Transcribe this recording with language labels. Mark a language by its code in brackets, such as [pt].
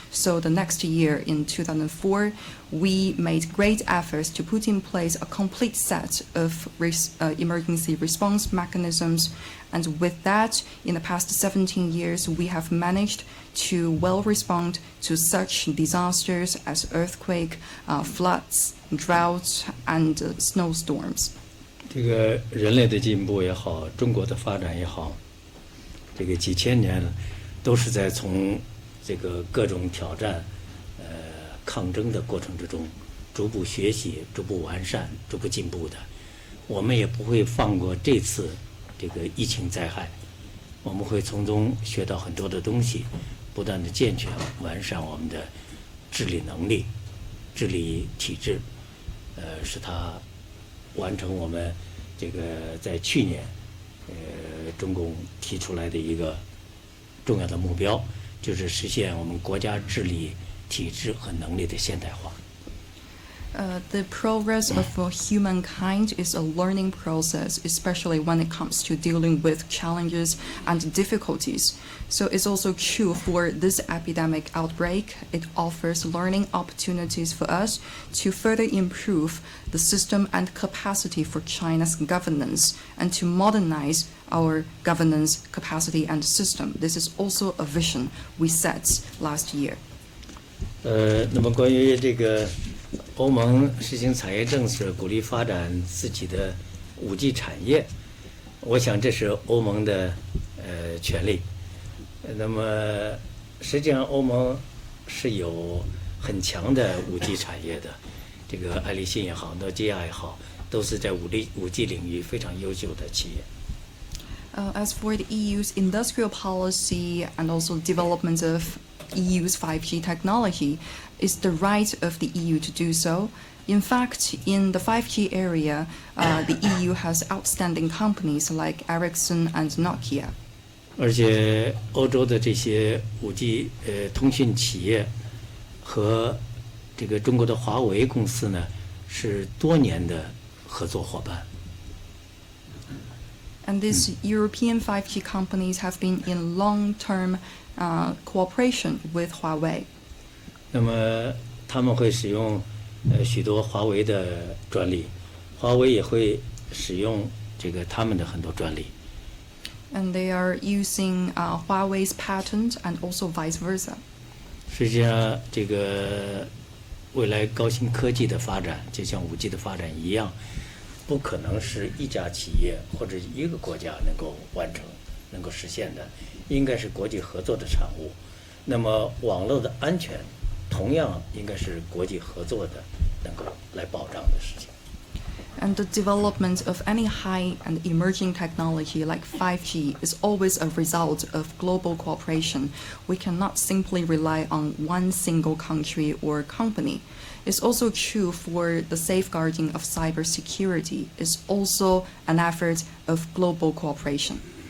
[en] So the next year, in 2004, we made great efforts to put in place a complete set of emergency response mechanisms. And with that, in the past 17 years, we have managed to well respond to such disasters as earthquake, floods, droughts, and snowstorms. [zh] 这个人类的进步也好，中国的发展也好，这个几千年都是在从这个各种挑战、抗争的过程之中，逐步学习、逐步完善、逐步进步的。我们也不会放过这次这个疫情灾害，我们会从中学到很多的东西，不断的健全、完善我们的治理能力、治理体制，使它完成我们这个在去年中共提出来的一个重要的目标，就是实现我们国家治理体制和能力的现代化。 [en] The progress of humankind is a learning process, especially when it comes to dealing with challenges and difficulties. So it's also true for this epidemic outbreak. It offers learning opportunities for us to further improve the system and capacity for China's governance and to modernize our governance capacity and system. This is also a vision we set last year. [zh] 那么关于这个欧盟实行产业政策，鼓励发展自己的5G 产业，我想这是欧盟的权利。那么实际上欧盟是有很强的5G 产业的，这个爱立信也好，诺基亚也好，都是在5G 领域非常优秀的企业。 [en] As for the EU's industrial policy and also development of EU's 5G technology, it's the right of the EU to do so. In fact, in the 5G area, the EU has outstanding companies like Ericsson and Nokia. [zh] 而且欧洲的这些5G 通讯企业和这个中国的华为公司呢，是多年的合作伙伴。 [en] And these European 5G companies have been in long-term cooperation with Huawei. [zh] 那么他们会使用许多华为的专利，华为也会使用这个他们的很多专利。 [en] And they are using Huawei's patent and also vice versa. [zh] 实际上，这个未来高新科技的发展，就像5G 的发展一样，不可能是一家企业或者一个国家能够完成、能够实现的，应该是国际合作的产物。那么，网络的安全同样应该是国际合作的能够来保障的事情。 [en] And the development of any high and emerging technology like 5G is always a result of global cooperation. We cannot simply rely on one single country or company. It's also true for the safeguarding of cybersecurity. It's also an effort of global cooperation.